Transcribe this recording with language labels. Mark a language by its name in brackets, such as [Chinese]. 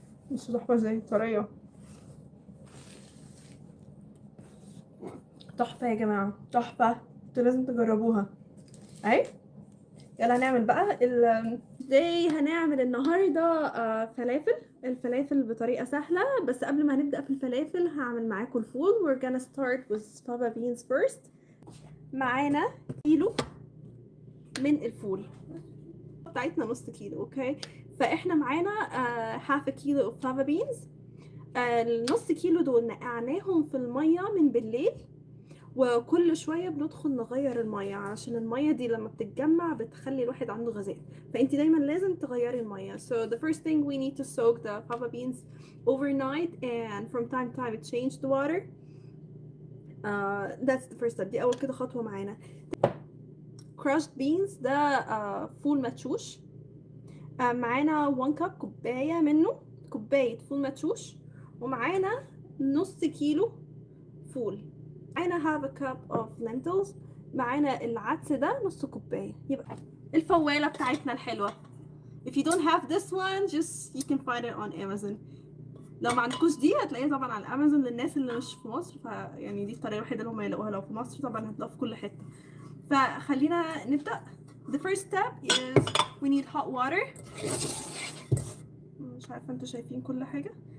[Arabic] بصوا تحفه ازاي، طريه، تحفه يا جماعه، تحفه. انتوا لازم تجربوها. اهي يلا هنعمل بقى ازاي. هنعمل النهارده فلافل. الفلافل بطريقه سهله، بس قبل ما نبدا في الفلافل هعمل معاكم الفول. [English] we're gonna start with fava beans first. [Arabic] معانا كيلو من الفول بتاعتنا، نص كيلو. اوكي، فاحنا معانا [English] half a kilo of fava beans. [Arabic] النص كيلو دول نقعناهم في الميه من بالليل، وكل شويه بندخل نغير الميه عشان الميه دي لما بتتجمع بتخلي الواحد عنده غازات، فانت دايما لازم تغيري الميه. [English] So the first thing we need to soak the fava beans overnight and from time to time change the water. That's the first step. [Arabic] دي اول كده خطوه معانا. [English] crushed beans [Arabic] ده فول مدشوش. معانا 1 كوب، كوبايه منه، كوبايه فول مدشوش. ومعانا نص كيلو فول. معانا [English] half a cup of lentils. [Arabic] معانا العدس ده نص كوباية. يبقى الفوالة بتاعتنا الحلوة. [English] if you don't have this one just you can find it on Amazon. [Arabic] لو ما عندكوش دي هتلاقيها طبعا على امازون للناس اللي مش في مصر، فيعني دي الطريقة الوحيدة اللي هم يلاقوها. لو في مصر طبعا هتلاقوها في كل حتة. فخلينا نبدأ. [English] the first step is we need hot water. [Arabic] مش عارفة انتوا شايفين كل حاجة.